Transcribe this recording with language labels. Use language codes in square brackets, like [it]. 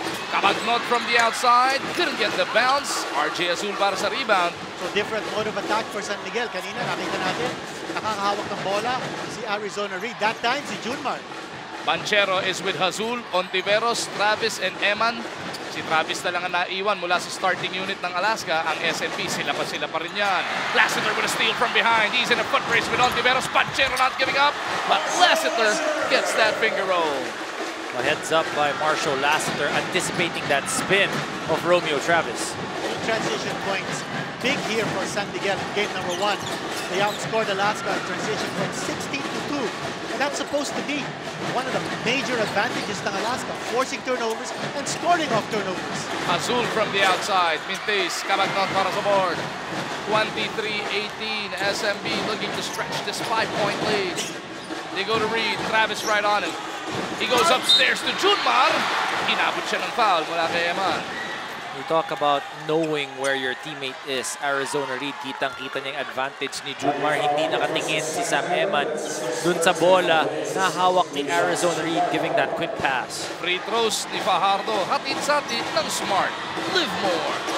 [en] Kabagnot from the outside. Couldn't get the bounce. RJ Azul [tl] para sa rebound. [en] So different mode of attack for San Miguel. [tl] Kanina nakita natin, nakakahawak ng bola si Arizona Reed. [en] That time [tl] si Junmar. [en] Banchero is with Azul, Ontiveros, Travis, and Eman. [tl] Si Travis na lang ang naiwan mula sa starting unit ng Alaska. Ang SNP, sila pa rin yan. [en] Lassiter with a steal from behind. He's in a foot race with Ontiveros. Banchero not giving up, but Lassiter gets that finger roll. A heads up by Marshall Lassiter, anticipating that spin of Romeo Travis. Transition points. Big here for San Miguel in game number 1. They outscored Alaska in transition from 16-2. And that's supposed to be one of the major advantages ng Alaska, forcing turnovers and scoring off turnovers. Azul from the outside. [tl] Mintis, Kabagnot para sa board. [en] 23-18. SMB looking to stretch this 5-point lead. They go to Reed. Travis right on him. He goes upstairs to Junmar. [tl] Inabot siya ng foul mula kay Eman. [en] You talk about knowing where your teammate is. [tl] Arizona Reed, kitang-kita niya yung advantage ni Junmar. Hindi nakatingin si Sam Eman dun sa bola na hawak ni Arizona Reed, [en] giving that quick pass. [tl] Free throws ni Fajardo. Hatid-satid ng Smart. Live more.